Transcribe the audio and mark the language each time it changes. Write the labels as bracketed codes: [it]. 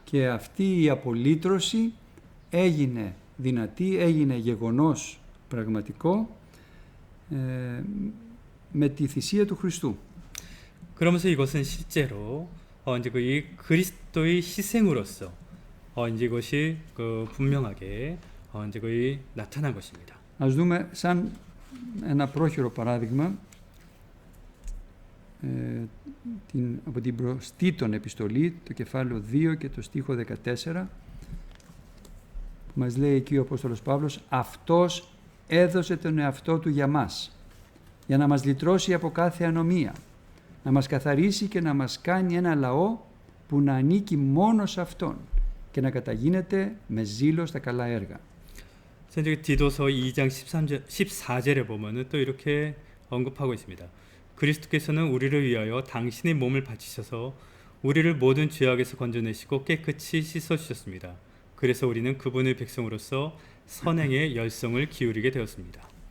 [el] Και αυτή η απολύτρωση έγινε δυνατή, έγινε γεγονός πραγματικό με τη θυσία του Χριστού. [ko] 그러면서 이것은 실제로 이제 그 이 그리스도의 희생으로서 이제 이것이 그 분명하게 이제 거의 나타난 것입니다. [el] Ας δούμε σαν ένα πρόχειρο παράδειγμα από την προς Τίτον επιστολή, το κεφάλαιο 2 και το στίχο 14, που μας λέει εκεί ο Απόστολος Παύλος, «Αυτός έδωσε τον εαυτό του για μας, για να μας λυτρώσει από κάθε ανομία, να μας καθαρίσει και να μας κάνει ένα λαό που να ανήκει μόνο σε Αυτόν και να καταγίνεται με ζήλο στα καλά έργα». [ko] 현재 디도서 2장 14절에 보면은 또 이렇게 언급하고 있습니다. 그리스도께서는 우리를 위하여 당신의 몸을 바치셔서 우리를 모든 죄악에서 건져내시고 깨끗이 씻어 주셨습니다. 그래서 우리는 그분의 백성으로서 선행의 열성을 기울이게 되었습니다.